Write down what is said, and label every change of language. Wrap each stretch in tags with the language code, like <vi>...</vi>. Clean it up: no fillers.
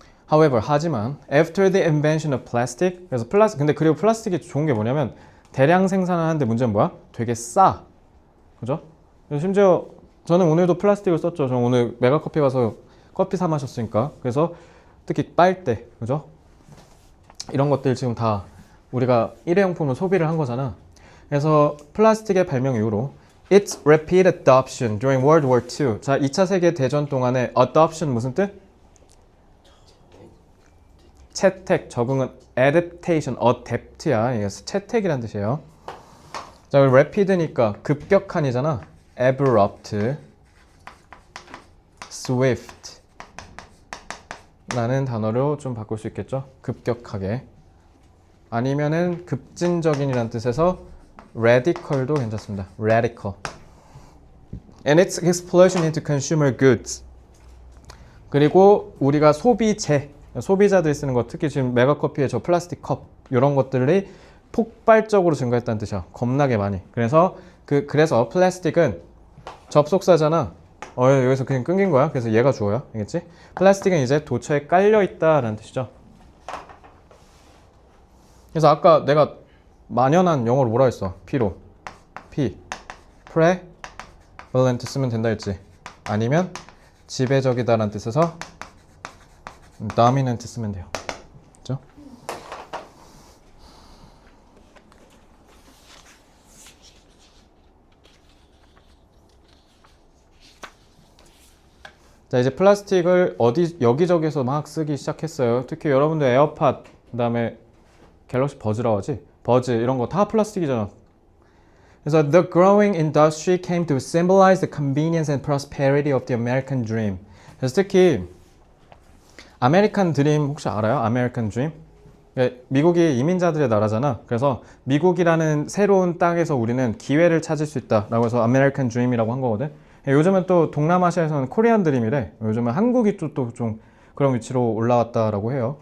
<en>However,</en> <ko>하지만</ko> <en>after the invention of plastic,</en> <ko>그래서 근데 그리고 플라스틱이 좋은 게 뭐냐면 대량 생산을 하는데 문제는 뭐야? 되게 싸. 그죠? 심지어 저는 오늘도 플라스틱을 썼죠. 저는 오늘 메가커피 가서 커피 사 마셨으니까. 그래서 특히 빨대, 그죠? 이런 것들 지금 다 우리가 일회용품으로 소비를 한 거잖아. 그래서 플라스틱의 발명 이후로</ko> <en>Its rapid adoption during World War II.</en> <ko>자, 2차 세계 대전 동안에 adoption 무슨 뜻? 채택, 적응은 adaptation, adapt야. 이게 채택이란 뜻이에요. 자, rapid니까 급격한이잖아. abrupt, swift 라는 단어로 좀 바꿀 수 있겠죠. 급격하게. 아니면은 급진적인이라는 뜻에서 radical도 괜찮습니다.</ko> <en>radical. And its explosion into consumer goods.</en> <ko>그리고 우리가 소비자들이 쓰는 것, 특히 지금 메가커피의 저 플라스틱 컵 이런 것들이 폭발적으로 증가했다는 뜻이야. 겁나게 많이. 그래서 플라스틱은 접속사잖아. 여기서 그냥 끊긴 거야. 그래서 얘가 주어야. 알겠지? 플라스틱은 이제 도처에 깔려 있다라는 뜻이죠. 그래서 아까 내가 만연한 영어로 뭐라 했어? P로. prevalent 쓰면 된다 했지. 아니면 지배적이다라는 뜻에서 dominant 쓰면 돼요. 그렇죠? 자, 이제 플라스틱을 여기저기서 막 쓰기 시작했어요. 특히 여러분들 에어팟, 그다음에 갤럭시 버즈라고 하지? 버즈 이런 거 다 플라스틱이잖아. 그래서</ko> <en>the growing industry came to symbolize the convenience and prosperity of the American dream.</en> <ko>그래서 특히 아메리칸 드림 혹시 알아요? 아메리칸 드림? 미국이 이민자들의 나라잖아. 그래서 미국이라는 새로운 땅에서 우리는 기회를 찾을 수 있다라고 해서 아메리칸 드림이라고 한 거거든. 요즘은 또 동남아시아에서는 코리안 드림이래. 요즘은 한국이 또 좀 그런 위치로 올라왔다라고 해요.</ko>